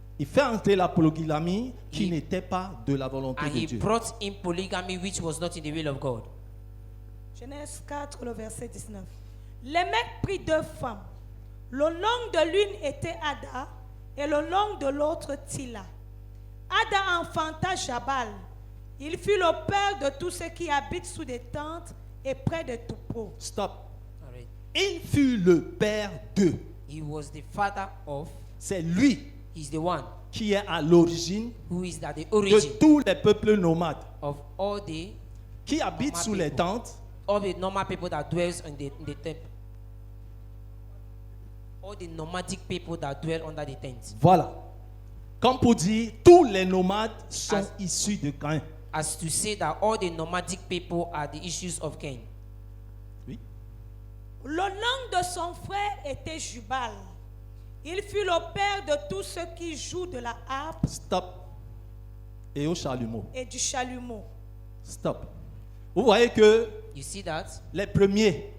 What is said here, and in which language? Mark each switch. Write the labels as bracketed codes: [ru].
[fr] Il fait entrer la polygamie qui [en] He- [fr] n'était pas de la volonté [en] And [fr] de [en] he [fr] Dieu. [en] brought in polygamy which was not in the will of God. [fr] Genèse 4, le verset 19. Lémec prit 2 femmes. Le nom de l'une était Ada et le nom de l'autre Tila. Ada enfanta Jabal. Il fut le père de tous ceux qui habitent sous des tentes et près des troupeaux. [en] Stop. All right. [fr] Il fut le père d'eux. [en] He was the father of, [fr] C'est lui [en] he's the one [fr] qui est à l'origine [en] who is at the [fr] de [en] origin [fr] tous les peuples nomades [en] of all the [fr] qui habitent sous les tentes. [en] all the normal people that dwells in the tent. All the nomadic people that dwell under the tent. [fr] Voilà. Comme pour dire, tous les nomades sont [en] As- [fr] issus de Caïn. [en] as to say that all the nomadic people are the issues of Cain. [fr] Oui. Le nom de son frère était Jubal. Il fut le père de tous ceux qui jouent de la harpe Stop. Et au chalumeau. et du chalumeau. Stop. Vous voyez que [en] You see that? [fr] les premiers